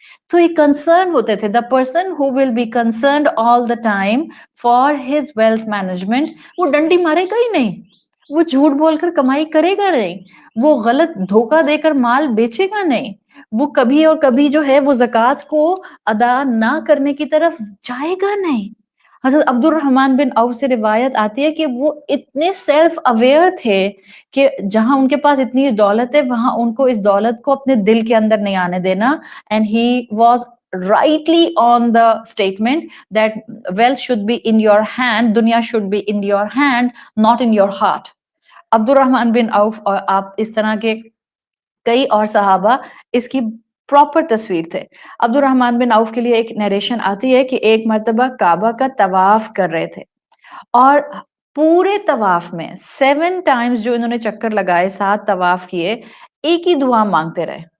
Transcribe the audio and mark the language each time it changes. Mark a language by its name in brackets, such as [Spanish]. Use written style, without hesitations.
[Urdu] تو یہ کنسرن ہوتے تھے. [English] the person who will be concerned all the time for his wealth management, [Urdu] وہ ڈنڈی مارے گا ہی نہیں, وہ جھوٹ بول کر کمائی کرے گا نہیں, وہ غلط دھوکہ دے کر مال بیچے گا نہیں, وہ کبھی اور کبھی جو ہے وہ زکوٰۃ کو ادا نہ کرنے کی طرف جائے گا نہیں. حضرت عبد الرحمن بن عوف سے روایت آتی ہے کہ وہ اتنے سیلف اویئر تھے کہ جہاں ان کے پاس اتنی دولت ہے وہاں ان کو اس دولت کو اپنے دل کے اندر نہیں آنے دینا. [English] And he was rightly on the statement that wealth should be in your hand, dunya should be in your hand, not in your heart. [Urdu] عبد الرحمن بن عوف اور آپ اس طرح کے کئی اور صحابہ اس کی پراپر تصویر تھے. عبد الرحمن بن عوف کے لیے ایک نیریشن آتی ہے کہ ایک مرتبہ کعبہ کا طواف کر رہے تھے اور پورے طواف میں 7 ٹائمز جو انہوں نے چکر لگائے, 7 طواف کیے, ایک ہی دعا مانگتے رہے.